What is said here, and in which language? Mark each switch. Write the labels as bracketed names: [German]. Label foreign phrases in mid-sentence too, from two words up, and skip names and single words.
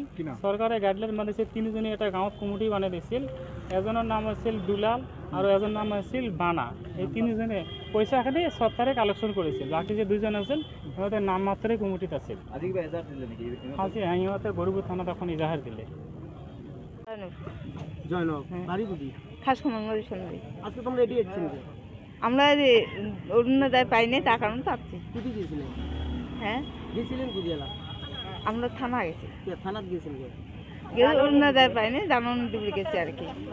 [Assamese] চৰকাৰে গাইডলাইন বান্ধিছে 3জনে এটা গাঁৱত কমিটি বানাই দিছিল। এজনৰ নাম আছিল দুলাল আৰু এজনৰ নাম আছিল বানা। এই 3জনে পইচাখিনি সত্তাৰে কালেকশ্যন কৰিছিল। বাকী যে 2জন আছিল সিহঁতে নাম মাত্ৰই কমিটিত আছিল। আজি সিহঁতে গৰুপুৰ থানাত এখন ইজাহাৰ দিলে। [Bangla] আমরা অরুণোদয় পাইনি, তার কারণ পাচ্ছি। হ্যাঁ আমরা থানা গেছি, অরুণোদয় পাইনি, জানান দিবি গেছি আর কি।